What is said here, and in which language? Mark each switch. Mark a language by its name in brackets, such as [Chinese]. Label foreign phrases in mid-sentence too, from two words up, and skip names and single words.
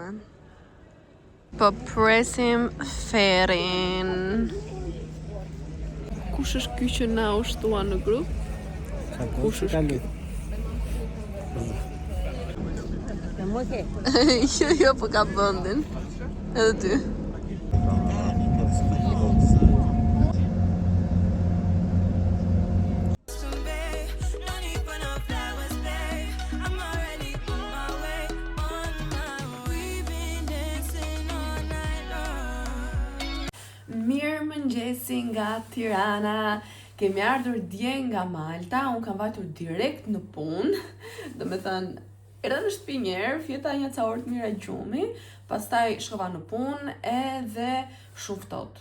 [Albanian] Po presim Ferin. Kush është ky që na ushtua në grup? Kush është ky? Jo, po ka bëndin. Edhe ty. [English] No need for no flowers, babe. I'm already on my way. We've been dancing all night long. [Albanian] Mirë mëngjesi nga Tirana. Kemi ardhur dje nga Malta, unë kam vajtur direkt në punë. Do me thënë, erdha në shtëpi njerë, fjeta një ca orë të mira gjumi, pastaj shkova në punë edhe shumë ftohtë.